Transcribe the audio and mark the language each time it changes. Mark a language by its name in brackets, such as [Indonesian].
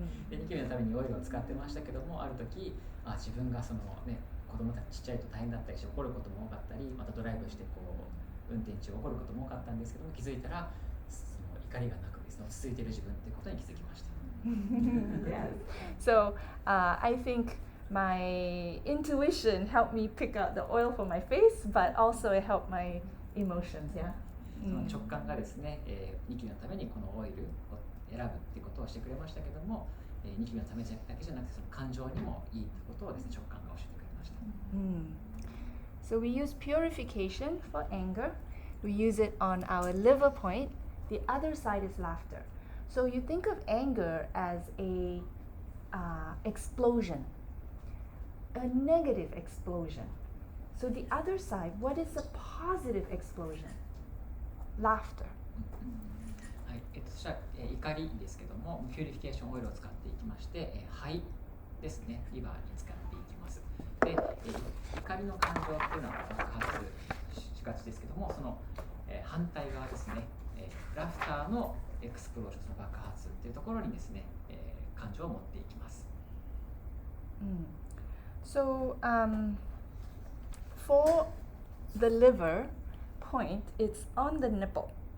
[Japanese] で、ニキビのためにオイルを使ってましたけども、ある時、自分がそのね、子供たちちっちゃいと大変だったりして怒ることも多かったり、またドライブして運転中怒ることも多かったんですけども、気づいたらその怒りがなくですね、落ち着いている自分っていうことに気づきました。 [English] So I think my intuition helped me pick out the oil for my face, but also it helped my emotions. Yeah. [Japanese] その直感がですね、ニキビのためにこのオイルを選ぶっていうことをしてくれましたけども、ニキビのためだけじゃなくてその感情にもいいってことをですね、直感が教えてくれました。 [English] So we use purification for anger. We use it on our liver point. The other side is laughter. So you think of anger as a explosion, a negative explosion. So the other side, what is a positive explosion? Laughter. [Japanese] はい、そしたら、怒りですけども、ピューリフィケーションオイルを使っていきまして、肺ですね、リバーに使っていきます。で、怒りの感情っていうのは爆発しがちですけども、その、反対側ですね、ラフターのエクスプロージョンの爆発っていうところにですね、感情を持っていきます。 [English] So for the liver point, it's on the nipple.